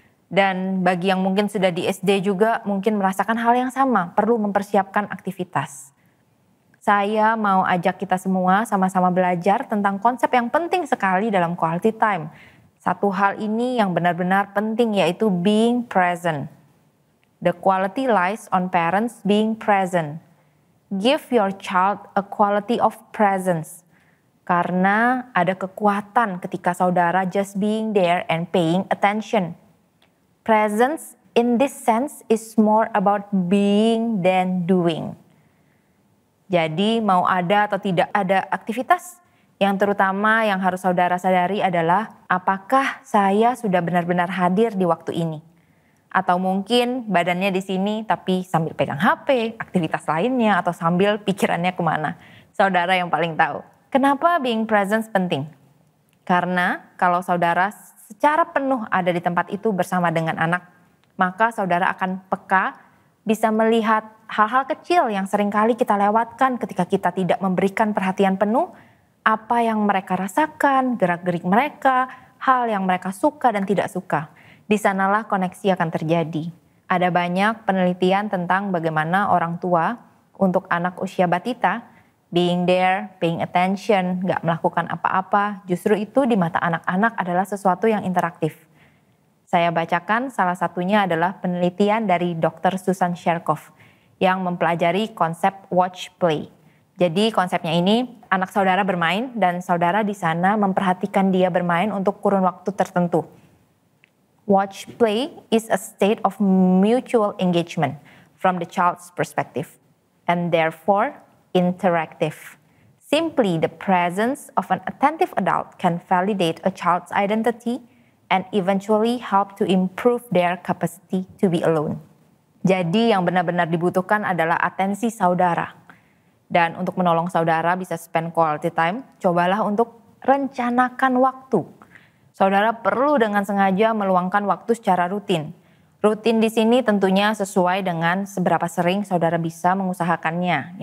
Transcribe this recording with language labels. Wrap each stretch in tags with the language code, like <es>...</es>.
<id>Dan bagi yang mungkin sudah di SD juga mungkin merasakan hal yang sama, perlu mempersiapkan aktivitas. Saya mau ajak kita semua sama-sama belajar tentang konsep yang penting sekali dalam quality time. Satu hal ini yang benar-benar penting yaitu being present.</id> <en>The quality lies on parents being present. Give your child a quality of presence.</en> <id>Karena ada kekuatan ketika saudara</id> <en>just being there and paying attention. Presence in this sense is more about being than doing.</en> <id>Jadi mau ada atau tidak ada aktivitas, yang terutama yang harus saudara sadari adalah apakah saya sudah benar-benar hadir di waktu ini. Atau mungkin badannya di sini tapi sambil pegang HP, aktivitas lainnya atau sambil pikirannya kemana. Saudara yang paling tahu. Kenapa being present penting? Karena kalau saudara secara penuh ada di tempat itu bersama dengan anak, maka saudara akan peka bisa melihat hal-hal kecil yang seringkali kita lewatkan ketika kita tidak memberikan perhatian penuh, apa yang mereka rasakan, gerak-gerik mereka, hal yang mereka suka dan tidak suka. Di sanalah koneksi akan terjadi. Ada banyak penelitian tentang bagaimana orang tua untuk anak usia batita,</id> <en>being there, paying attention,</en> <id>gak melakukan apa-apa, justru itu di mata anak-anak adalah sesuatu yang interaktif. Saya bacakan salah satunya adalah penelitian dari Dr. Susan Sherkoff yang mempelajari konsep watch play. Jadi konsepnya ini anak saudara bermain dan saudara di sana memperhatikan dia bermain untuk kurun waktu tertentu.</id> <en>Watch play is a state of mutual engagement from the child's perspective and therefore interactive. Simply the presence of an attentive adult can validate a child's identity and eventually help to improve their capacity to be alone.</en> <id>Jadi yang benar-benar dibutuhkan adalah atensi saudara. Dan untuk menolong saudara bisa</id> <en>spend quality time,</en> <id>cobalah untuk rencanakan waktu. Saudara perlu dengan sengaja meluangkan waktu secara rutin. Rutin di sini tentunya sesuai dengan seberapa sering saudara bisa mengusahakannya.</id>